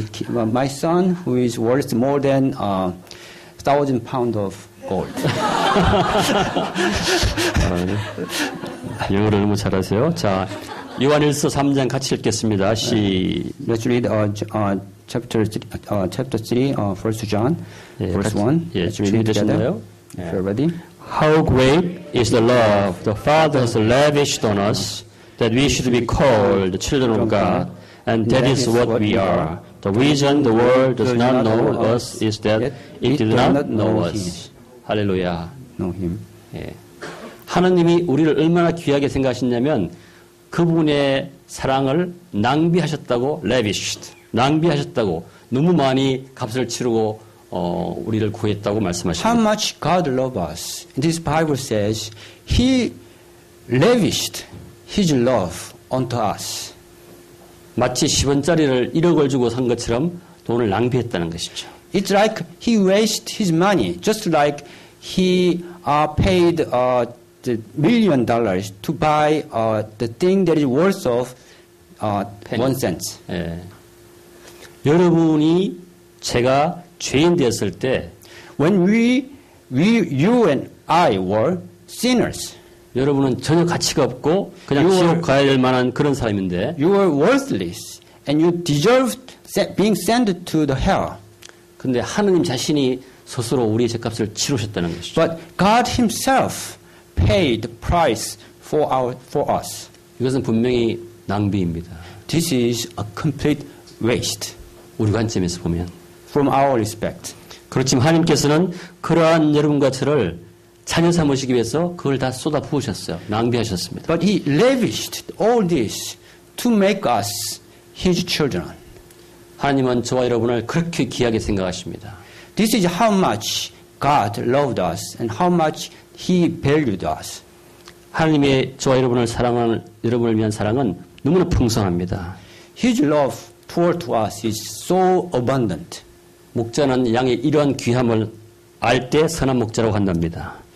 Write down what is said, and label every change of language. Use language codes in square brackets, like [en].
[en] My son, who is worth more than 1,000 pounds of gold. [ko] 영어를 너무 잘하세요. 자, 요한일서 3장 같이 읽겠습니다. [en] Let's read chapter 3, 1 John, verse 1. [ko] 예, [en] Let's read it together. If you're ready. How great is the love the Father has lavished on us, that we should be called the children of God, and that is what we are. The reason the world does not know us is that it did not know us. [ko] 할렐루야. [en] Know him. [ko] 예. 하나님이 우리를 얼마나 귀하게 생각하셨냐면 그분의 사랑을 낭비하셨다고 lavished, 낭비하셨다고 너무 많이 값을 치르고 우리를 구했다고 말씀하십니다. [en] How much God loves us. This Bible says He lavished His love onto us. [ko] 마치 10원짜리를 1억을 주고 산 것처럼 돈을 낭비했다는 것이죠. [en] It's like He wasted His money, just like He paid the $1 million to buy the thing that is worth of 1 cent. [ko] 예. 여러분이 제가 죄인 되었을 때, [en] when you and I were sinners, [ko] 여러분은 전혀 가치가 없고 그냥 지옥 가야 될 만한 그런 사람인데, [en] you were worthless and you deserved being sent to the hell. [ko] 근데 하느님 자신이 스스로 우리의 죄값을 치르셨다는 것이죠. [en] But God Himself paid the price for us. [ko] 이것은 분명히 낭비입니다. [en] This is a complete waste. [ko] 우리 관점에서 보면. [en] From our respect. [ko] 그렇지만 하나님께서는 그러한 여러분과 저를 자녀 삼으시기 위해서 그걸 다 쏟아 부으셨어요. 낭비하셨습니다. [en] But He lavished all this to make us His children. [ko] 하나님은 저와 여러분을 그렇게 귀하게 생각하십니다. [en] This is how much God loved us and how much He valued us. [ko] 하나님의 저와 여러분을 사랑하는 여러분을 위한 사랑은 너무나 풍성합니다. [en] His love toward us is so abundant. [ko] 목자는 양의 이러한 귀함을 알 때 선한 목자라고 한답니다.